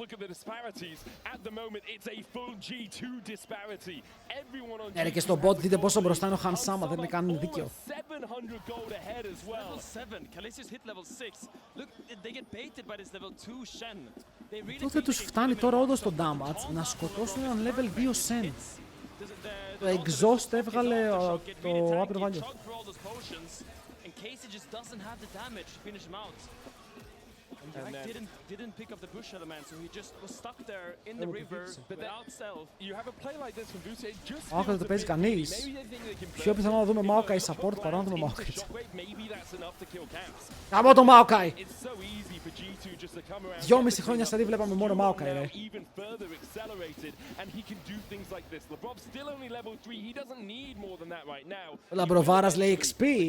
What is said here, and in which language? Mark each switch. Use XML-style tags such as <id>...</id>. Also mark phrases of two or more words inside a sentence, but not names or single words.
<el>Ναι, και στο bot δείτε πόσο μπροστά είναι ο Χανσάμα, δεν είναι καν δίκαιο. Τότε τους φτάνει τώρα όντως το damage να σκοτώσουν έναν level 2 Sen. Το exhaust έβγαλε το</el> <en>upper value. Didn't pick up the bush element, so he just was stuck there in the river without self. You have a play like this from Busse, it just</en> <el>feels δεν το παίζει κανείς. Πιο πιθανό να δούμε Maokai support παρά να δούμε Maokai. Κάμω το Maokai! 2,5 χρόνια σαρή βλέπαμε μόνο Maokai, ρε. Ο Λαμπροβάρας λέει XP.</el>